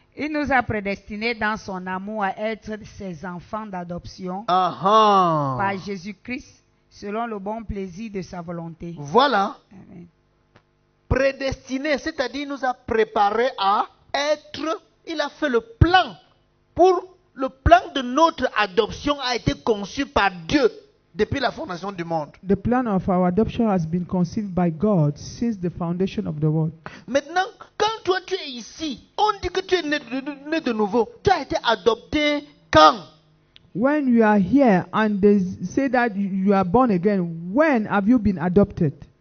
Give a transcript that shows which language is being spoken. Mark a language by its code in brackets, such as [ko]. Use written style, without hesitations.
[fr] Il nous a prédestinés dans son amour à être ses enfants d'adoption par Jésus-Christ, selon le bon plaisir de sa volonté. Voilà. Amen. Prédestiné, c'est-à-dire il nous a préparé à être, il a fait le plan. Le plan de notre adoption a été conçu par Dieu depuis la fondation du monde. [en] The plan of our adoption has been conceived by God since the foundation of the world. [fr] Maintenant, quand toi tu es ici, on dit que tu es né de nouveau. Tu as été adopté quand? [en] When you are here and they say that you are born again, when have you been adopted?